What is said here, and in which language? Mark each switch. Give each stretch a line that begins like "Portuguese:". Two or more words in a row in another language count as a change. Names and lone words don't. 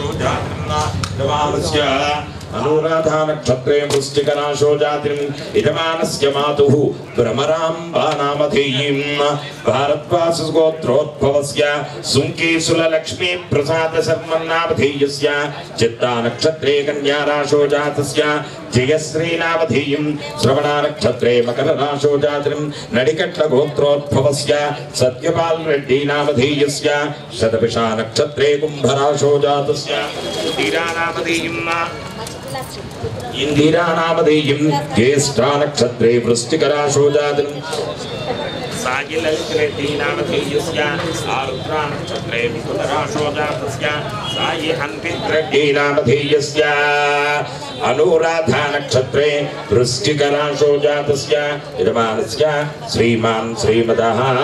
Sanskrit: जातं यजमानस्य अनुराधा नक्षत्रे वृश्चिकराशो जातिं यजमानस्य मातुः भ्रमराम्बा नामधेयं भारद्वासगोत्रोद्भवस्य सुङ्केशुललक्ष्मी प्रसाद शर्मन्नामधेयस्य चित्ता नक्षत्रे कन्या राशो जातस्य జయశ్రీనామధేయం శ్రవణ నక్షత్రే మకర రాశో జాతం నడికట్ల గోత్రోద్భవస్య సత్యపాల్ రెడ్డి నామధేయస్య శతభిషా నక్షత్రే కుంభరాశో జాతస్య ఇందిరానామధేయం జ్యేష్ఠా నక్షత్రే వృశ్చిక రాశో జాతం సాయి లలిత రెడ్డి నామధేయస్య ఆరుద్రా నక్షత్రే మిథున రాశో జాతస్య సాయి అన్విత్ రెడ్డి నామధేయస్య అనురాధా నక్షత్రే వృశ్చిక రాశో జాతస్య యజమానస్య శ్రీమాన్ శ్రీమదః